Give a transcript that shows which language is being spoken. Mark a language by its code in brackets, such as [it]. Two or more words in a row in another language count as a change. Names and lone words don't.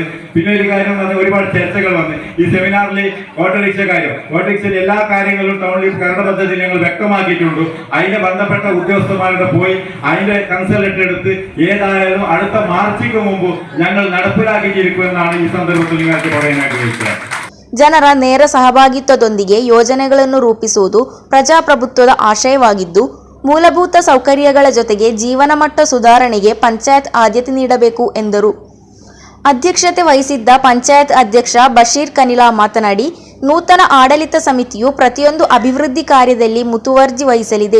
[ml] പിന്നെ ഒരു കാര്യം ഒരുപാട് ചർച്ചകൾ വന്ന് ഈ സെമിനാറിൽ ഓട്ടോറിക്ഷ കാര്യം, ഓട്ടോറിക്ഷയിൽ എല്ലാ കാര്യങ്ങളും ടൗണിൽ കരട് പദ്ധതി ഞങ്ങൾ വ്യക്തമാക്കിയിട്ടുണ്ട്. അതിനെ ബന്ധപ്പെട്ട ഉദ്യോഗസ്ഥന്മാരുടെ പോയി അതിന്റെ കൺസൾട്ട് എടുത്ത് ഏതായാലും അടുത്ത മാർച്ചിക്ക് മുമ്പ് ഞങ്ങൾ നടപ്പിലാക്കിയിരിക്കുമെന്നാണ് ഈ സന്ദർഭത്തിൽ നിങ്ങൾക്ക് പറയാൻ ആഗ്രഹിക്കുന്നത്. [kn] ಜನರ ನೇರ ಸಹಭಾಗಿತ್ವದೊಂದಿಗೆ ಯೋಜನೆಗಳನ್ನು ರೂಪಿಸುವುದು ಪ್ರಜಾಪ್ರಭುತ್ವದ ಆಶಯವಾಗಿದ್ದು, ಮೂಲಭೂತ ಸೌಕರ್ಯಗಳ ಜೊತೆಗೆ ಜೀವನಮಟ್ಟ ಸುಧಾರಣೆಗೆ ಪಂಚಾಯತ್ ಆದ್ಯತೆ ನೀಡಬೇಕು ಎಂದರು. ಅಧ್ಯಕ್ಷತೆ ವಹಿಸಿದ್ದ ಪಂಚಾಯತ್ ಅಧ್ಯಕ್ಷ ಬಶೀರ್ ಕನಿಲಾ ಮಾತನಾಡಿ, ನೂತನ ಆಡಳಿತ ಸಮಿತಿಯು ಪ್ರತಿಯೊಂದು ಅಭಿವೃದ್ಧಿ ಕಾರ್ಯದಲ್ಲಿ ಮುತುವರ್ಜಿ ವಹಿಸಲಿದೆ.